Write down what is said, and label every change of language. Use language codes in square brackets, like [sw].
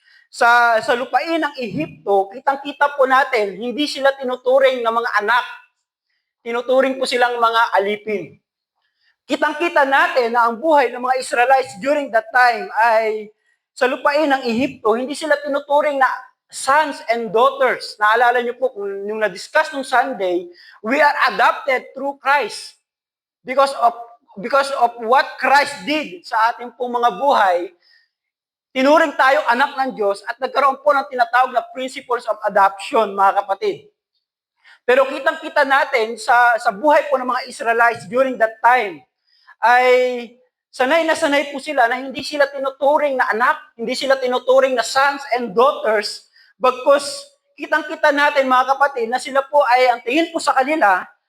[tl] Sa lupain ng Ehipto, kitang-kita po natin, hindi sila tinuturing na mga anak. Tinuturing po silang mga alipin. Kitang-kita natin na ang buhay ng mga Israelites [en] during that time [tl] ay sa lupain ng Ehipto, hindi sila tinuturing na [en] sons and daughters. [tl] Naalala niyo po, kung yung na-discuss nung Sunday, [en] we are adopted through Christ. Because of what Christ did [tl] sa ating pong mga buhay, tinuring tayong anak ng Diyos at nagkaroon po ng tinatawag na [en] principles of adoption, [tl] mga kapatid. Pero kitang-kita natin sa buhay po ng mga Israelites [en] during that time, [tl] ay sanay na sanay po sila na hindi sila tinuturing na anak, hindi sila tinuturing na [en] sons and daughters, [tl] bagkus kitang-kita natin mga kapatid na sila po ay ang tingin po sa kanila,